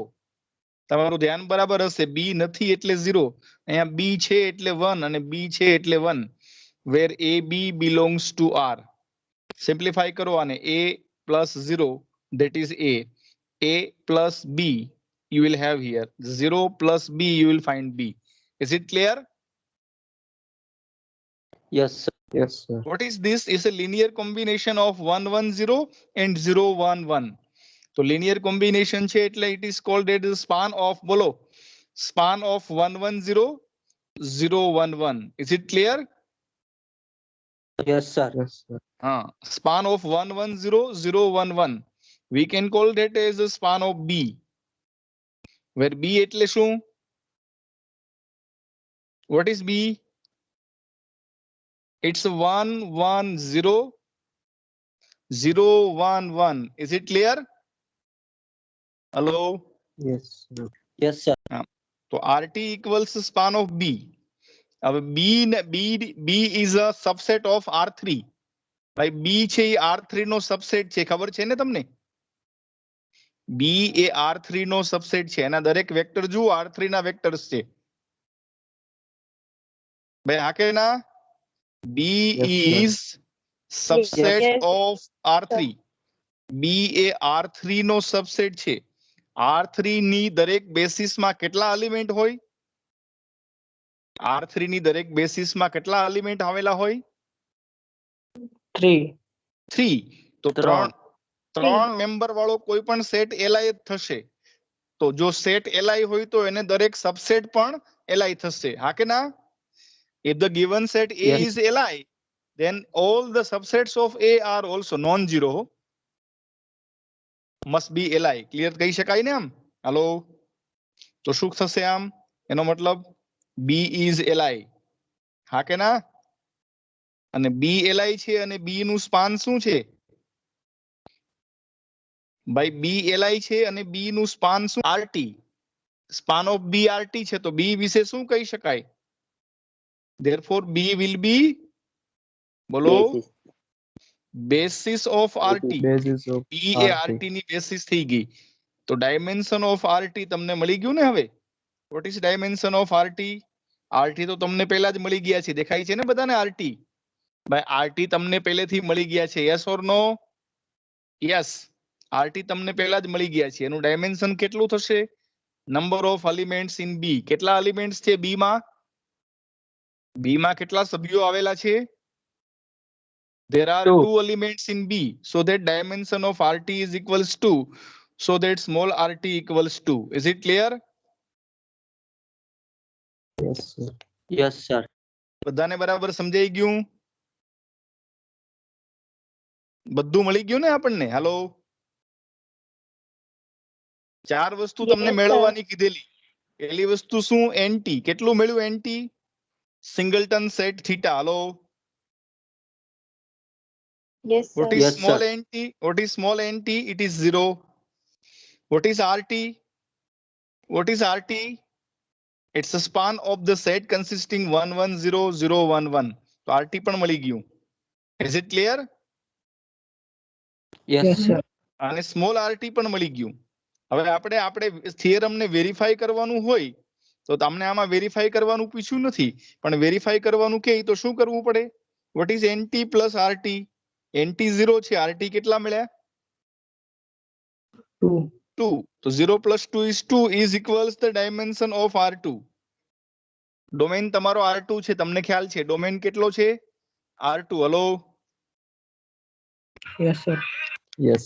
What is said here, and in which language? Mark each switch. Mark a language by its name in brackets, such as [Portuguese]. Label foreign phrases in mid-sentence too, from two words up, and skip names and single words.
[Gujarati] તમારું ધ્યાન બરાબર હશે. b નથી એટલે 0, અહીંયા b છે એટલે 1 અને b છે એટલે 1. [English] where ab belongs to r. [Gujarati] સિમ્પ્લિફાઈ કરો આને. [English] a plus 0, that is a plus b you will have here. 0 plus b you will find b. is it clear? Yes, sir. Yes, sir. what is this? Is a linear combination of 1 1 0 and 0 1 1. તો linear combination [Gujarati] છે એટલે [English] it is called as span of, બોલો, span of 1 1 0 0 1 1. is it clear? Yes, sir. Yes, sir. span of 1 1 0 0 1 1. we can call that as the span of b, where b [Gujarati] એટલે શું? [English] what is b? it's 1 1 0 0 1 1. is it clear? hello. Yes, sir. Yes, sir. તો rt equals span of b. હવે b is a subset of r3. [Gujarati] ભાઈ b છે એ r3 નો સબસેટ છે, ખબર છે ને તમને? b એ r3 નો સબસેટ છે. એના દરેક વેક્ટર જુઓ r3 ના વેક્ટર્સ છે ભાઈ. હા કે ના? [English] b Yes, sir. is subset Yes, [Gujarati] of r3. બી એ R3 નો સબસેટ છે. R3 ની દરેક બેસિસમાં કેટલા એલિમેન્ટ હોય? R3 ની દરેક બેસિસમાં કેટલા એલિમેન્ટ આવેલા હોય? 3. 3. તો ત્રણ. ત્રણ મેમ્બર વાળો કોઈ પણ સેટ એલાય થશે. તો જો સેટ એલાય હોય તો એને દરેક સબસેટ પણ એલાય થશે. હા કે ના? [English] If the given set A Yes. is Li, then all the subsets of A are also non-zero. Must be Li. Clear કહી શકાય ને આમ? [Gujarati] હાલો, તો શું થશે આમ? એનો મતલબ [English] B is Li. [Gujarati] હા કે ના? અને B Li છે અને B નું સ્પાન શું છે? ભાઈ B Li છે અને B નું સ્પાન શું? RT. [English] span of [Gujarati] B RT છે તો B વિશે શું કહી શકાય? [English] Therefore B will be, બોલો, basis of RT. Basis of [Gujarati] B એ RT ની બેસિસ થઈ ગઈ. તો [English] dimension of RT [Gujarati] તમને મળી ગયું ને હવે? [English] what is dimension of RT? [Gujarati] RT તો તમને પહેલા જ મળી ગયા છે. દેખાય છે ને બધાને RT? ભાઈ RT તમને પહેલેથી મળી ગયા છે. [English] yes or no? [Gujarati] યસ. RT તમને પહેલા જ મળી ગયા છે. એનું ડાયમેન્શન કેટલું થશે? [English] number of elements in B. [Gujarati] કેટલા એલિમેન્ટ્સ છે B માં? B માં કેટલા સભ્યો આવેલા છે? [English] There are 2 elements in B, so that dimension of RT is equals to, so that small RT equals 2. Is it clear? Yes, sir. Yes, sir. [Gujarati] બધાને બરાબર સમજાઈ ગયું? બધું મળી ગયું ને આપણને? હાલો, 4 વસ્તુ તમને [English] Yes, [Gujarati] મેળવવાની કીધેલી. પહેલી વસ્તુ શું? NT. કેટલું મળ્યું NT? [English] singleton set theta. [Gujarati] હાલો, [English] Yes, what sir. is Yes, small sir. NT? What is small NT? It is 0. What is RT? What is RT? It's a span of the set consisting 1 1 0 0 1 1. [Gujarati] તો RT પણ મળી ગયું. [English] Is it clear? Yes, sir. [Gujarati] અને સ્મોલ RT પણ મળી ગયું. હવે આપણે થિયરમ ને વેરીફાઈ કરવાનું હોય તો તમને આમાં વેરીફાઈ કરવાનું પૂછ્યું નથી, પણ વેરીફાઈ કરવાનું કે તો શું કરવું પડે? [English] What is NT plus RT? [Gujarati] NT 0 છે, RT કેટલા મળ્યા? [English] 2. 2. તો 0 plus 2 is 2 is equals the dimension of R2. [Gujarati] ડોમેન તમારો R2 છે, તમને ખ્યાલ છે ડોમેન કેટલો છે? R2. હલો, [English] Yes, sir. Yes,